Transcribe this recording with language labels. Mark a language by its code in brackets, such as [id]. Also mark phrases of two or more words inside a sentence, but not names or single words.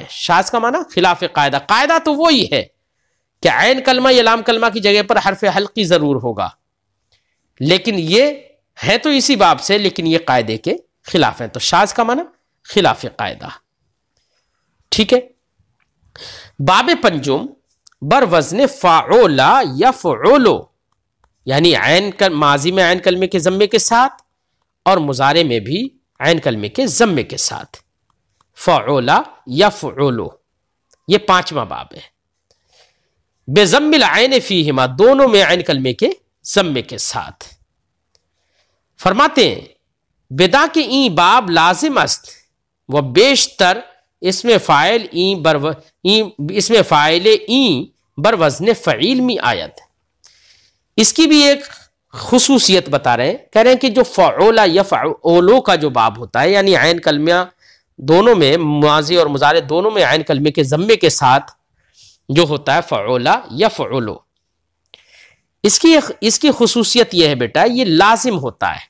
[ur] شاذ کا معنی خلاف قاعدہ. قاعدہ تو وہی ہے کہ عین کلمہ یا لام کلمہ کی جگہ پر حرف حلقی ضرور ہوگا، لیکن یہ ہے تو اسی باب سے، لیکن یہ قاعدے کے خلاف ہیں. تو شاذ کا معنی خلاف قاعدہ. ٹھیک ہے، [fa] باب پنجم بر وزن [ur] فعولا یفعلو، یعنی ماضی میں عین کلمے کے ضمے کے ساتھ اور مضارع میں بھی عین کلمے کے ضمے کے ساتھ. فعولا یفعلو یہ 5واں باب ہے. [ar] بے ضم العین فیہما [ur] دونوں میں عین کلمے کے ضمے کے ساتھ. فرماتے ہیں [fa] بدا کے این باب لازم است و بیشتر [ur] اس میں [fa] فاعل این بر وزن فعیل می آیت. [ur] اس کی بھی ایک خصوصیت بتا رہے ہیں، کہہ رہے ہیں کہ جو فعولا یفعولو کا جو باب ہوتا ہے، یعنی عین کلمہ دونوں میں، ماضی اور مضارع دونوں میں عین کلمے کے ضمے کے ساتھ جو ہوتا ہے فعولا یفعولو، اس کی خصوصیت یہ ہے بیٹا، یہ لازم ہوتا ہے.